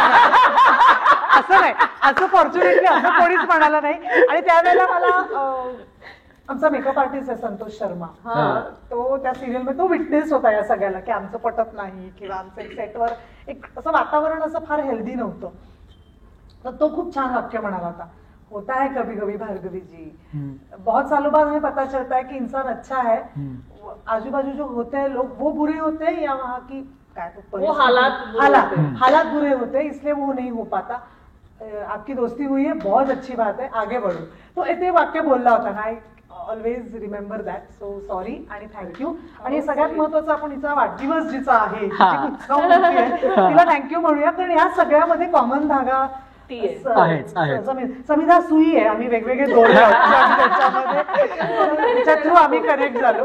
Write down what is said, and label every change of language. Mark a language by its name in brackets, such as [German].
[Marathi] असं नाही, असं फॉर्च्युनेटली असं कोणीच म्हणालं नाही. आणि त्यावेळेला मला आमचा मेकअप आर्टिस्ट आहे संतोष शर्मा, तो त्या सिरियल मध्ये तो विटनेस होता या सगळ्याला की आमचं पटत नाही किंवा आमचं सेटवर एक असं वातावरण असं फार हेल्दी नव्हतं. तर तो खूप छान वाक्य म्हणाला होता, [Hindi] होता है कभी कभी भार्गवी जी, बहुत सालों बाद हमें पता चलता है कि इंसान अच्छा है, आजू बाजू जो होते हैं लोग वो बुरे होते हैं या वहाँ की वो हालात बुरे होते हैं इसलिए वो नहीं हो पाता. आपकी दोस्ती हुई है बहुत अच्छी बात है, आगे बढ़ो. [Marathi] तो ते वाक्य बोलला होता ना. [English] I always remember that. [Marathi] So sorry आणि थँक्यू. आणि सगळ्यात महत्वाचं आपण हिचा वाढदिवस जिचा आहे तिला थँक्यू म्हणूया. कारण या सगळ्यामध्ये कॉमन धागा समिधा सुई आहे. आम्ही वेगवेगळे दोरे त्याच्या थ्रू आम्ही कनेक्ट झालो.